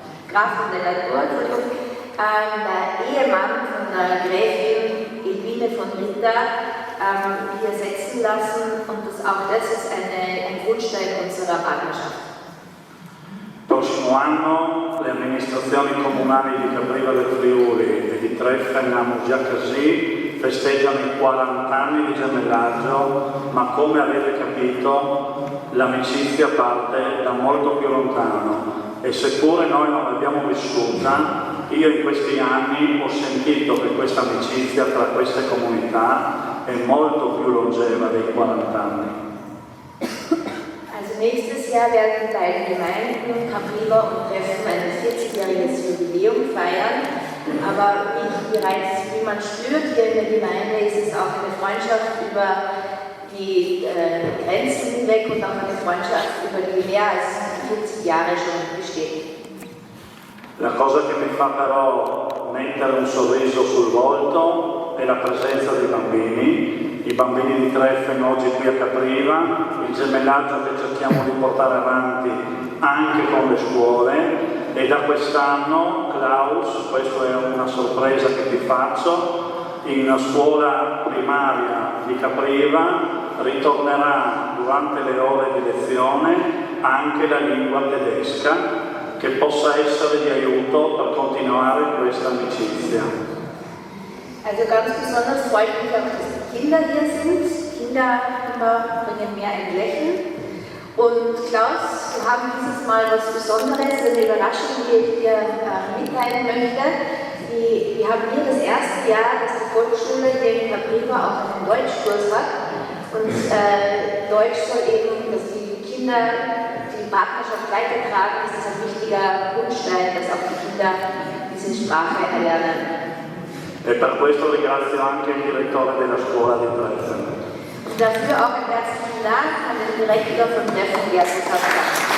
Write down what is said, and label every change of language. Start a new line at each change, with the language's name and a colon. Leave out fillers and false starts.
German: Graf von der Natur, der Ehemann von der Gräfin Elvine von Ritter, hier setzen lassen, und auch das ist ein Grundstein unserer Partnerschaft.
Italian: Prossimo anno le amministrazioni comunali di Capriva del Friuli e di Treffen a Murgiacasì festeggiano i 40 anni di gemellaggio, ma come avete capito l'amicizia parte da molto più lontano e seppure noi non l'abbiamo vissuta, io in questi anni ho sentito che questa amicizia tra queste comunità è molto più longeva dei 40 anni.
German: Also nächstes Jahr werden beide Gemeinden, Capriva und Treffen, ein 40-jähriges Jubiläum feiern. Aber wie man spürt hier in der Gemeinde, ist es auch eine Freundschaft über die Grenzen hinweg und auch eine Freundschaft, über die mehr als 40 Jahre schon besteht.
Italian: La cosa che mi fa però mettere un sorriso sul volto è la presenza dei bambini. I bambini di Treffen oggi qui a Capriva, il gemellaggio che cerchiamo di portare avanti anche con le scuole e da quest'anno Klaus, questa è una sorpresa che ti faccio, in scuola primaria di Capriva ritornerà durante le ore di lezione anche la lingua tedesca, che possa essere di aiuto per continuare questa amicizia.
German: Also ganz besonders freut mich auch, dass die Kinder hier sind. Kinder bringen mir ein Lächeln. Und Klaus, wir haben dieses Mal was Besonderes, eine Überraschung, die ich dir mitteilen möchte. Wir haben hier das erste Jahr, dass die Volksschule hier in Capriva auch einen Deutschkurs hat. Und Deutsch soll eben, dass die Kinder die Partnerschaft weitertragen, ist das ein wichtiger Grundstein, dass auch die Kinder diese Sprache erlernen.
Italian: E per questo ringrazio anche il direttore della scuola di Dresden.
German: Und dafür auch einen herzlichen Dank an den Direktor von Dresden, Gerd Kaspar.